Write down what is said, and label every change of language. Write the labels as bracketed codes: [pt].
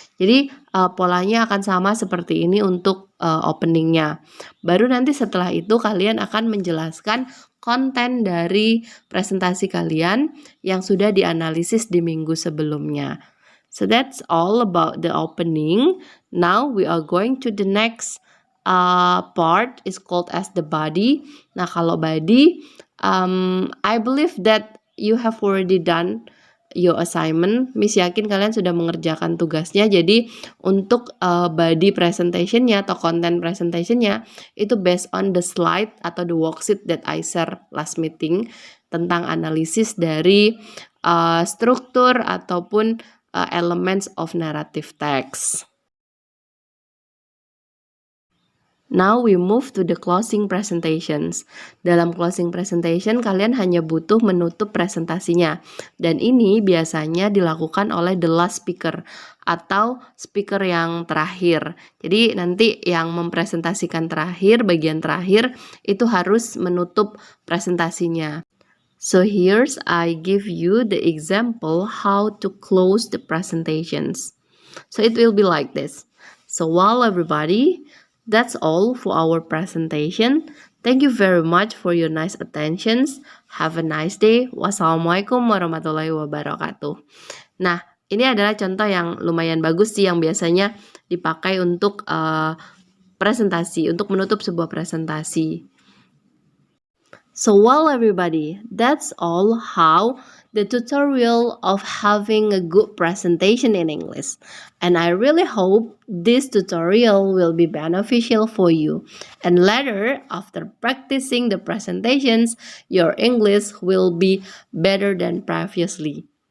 [id] Jadi polanya akan sama seperti ini untuk openingnya. Baru nanti setelah itu kalian akan menjelaskan konten dari presentasi kalian yang sudah dianalisis di minggu sebelumnya. [en] So that's all about the opening. Now we are going to the next part is called as the body. [id] Nah, kalau [en] body, I believe that you have already done your assignment. [id] Miss yakin kalian sudah mengerjakan tugasnya. Jadi untuk body presentationnya atau content presentationnya itu [en] based on the slide [id] atau [en] the worksheet that I share last meeting [id] tentang analisis dari struktur ataupun [en] elements of narrative text. Now we move to the closing presentations. [id] Dalam closing presentation, kalian hanya butuh menutup presentasinya. Dan ini biasanya dilakukan oleh [en] the last speaker [id] atau speaker yang terakhir. Jadi nanti yang mempresentasikan terakhir, bagian terakhir, itu harus menutup presentasinya. [en] So here's I give you the example how to close the presentations. So it will be like this. So while everybody, that's all for our presentation. Thank you very much for your nice attentions. Have a nice day. [ar] Wassalamualaikum warahmatullahi wabarakatuh. [id] Nah, ini adalah contoh yang lumayan bagus sih yang biasanya dipakai untuk presentasi, untuk menutup sebuah presentasi. [en] So well everybody, that's all how the tutorial of having a good presentation in English. And I really hope this tutorial will be beneficial for you. And later, after practicing the presentations, your English will be better than previously.